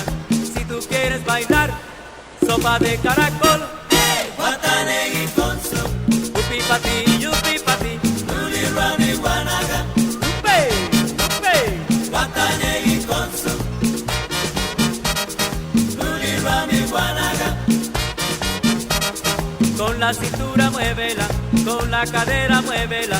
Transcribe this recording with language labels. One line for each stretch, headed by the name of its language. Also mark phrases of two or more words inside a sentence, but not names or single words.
Spanish: Si tú quieres bailar, sopa de caracol, hey,
Garifuna: wata negi con su, upi pati, yupi pati, uli rani guanaga, upe, upe, wata negi con su, uli rani guanaga.
Spanish: Con la cintura muévela, con la cadera muévela.